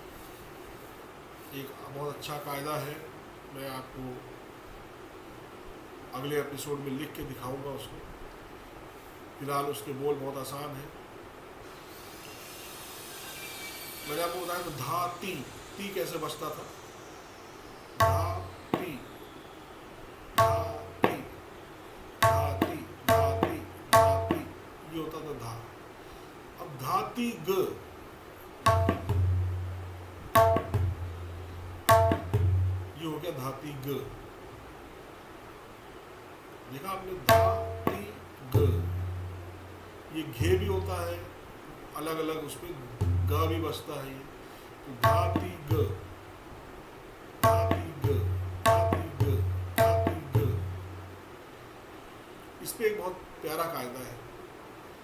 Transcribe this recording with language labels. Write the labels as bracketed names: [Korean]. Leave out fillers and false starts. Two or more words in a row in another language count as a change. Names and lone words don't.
[Hindi] एक बहुत अच्छा कायदा है, मैं आपको अगले एपिसोड में लिख के दिखाऊंगा उसको। फिलहाल उसके बोल बहुत आसान है। मैंने आपको बताया तो धा ती, ती कैसे बजता था, धा ती धा ती धा ती धा ती धा ती, ये होता था धा। अब धाती ग, ये हो गया धाती ग। देखा आपने, धाती ग। ये घे भी होता है अलग अलग, उसमें ग भी बसता है। तो धाती ग, धाती ग, धाती ग, धाती ग। इस पे एक बहुत प्यारा कायदा है,